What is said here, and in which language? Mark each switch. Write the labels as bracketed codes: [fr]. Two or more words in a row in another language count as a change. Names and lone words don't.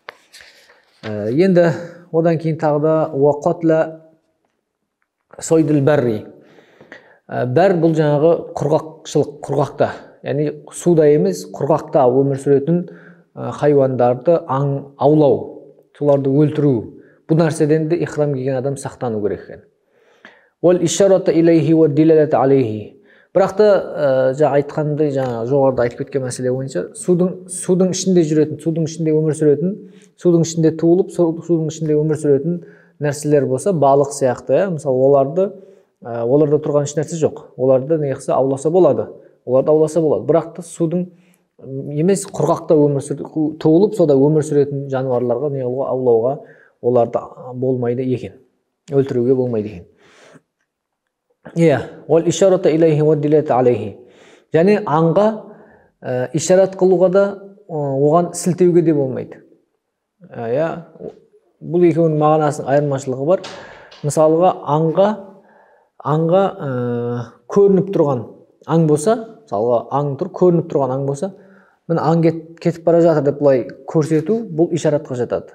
[kk] Енді одан кейін тағы да [ar] وقتل صيد البر. [kk] Бәр бұл жаңағы құрғақшылық, құрғақта, яғни суда емес, құрғақта өмір сүретін хайуандарды аулау, соларды өлтіру. Бұл нәрседен де ихрам киген адам сақтану керек екен. [ar] والإشارة إليه والدلالة عليه. [kk] Бірақ та айтқандай жоғарыда айтып кеткен мәселе бойынша судың ішінде жүретін, судың ішінде өмір сүретін, судың ішінде туылып, судың ішінде өмір сүретін нәрселер болса, балық сияқты, мысалы оларда тұрған еш нәрсе жоқ. Оларды неғысы ауласа болады. Оларды ауласа болады. Бірақ та судың емес құрғақта туылып, сода өмір сүретін жануарларға неғылға аулауға оларды болмайды екен. Өлтіруге болмайды екен. [ar] والإشارة إليه والدلالة عليه. [kk] Және аңға ишарат қылуға да оған сілтеуге де болмайды. Бұл екеуінің мағынасының айырмашылығы бар. Мысалға аңға көрініп тұрған аң болса, мысалға аң тұр, көрініп тұрған аң болса, міне аң кетіп бара жатыр деп бұлай көрсету, бұл ишаратқа жатады.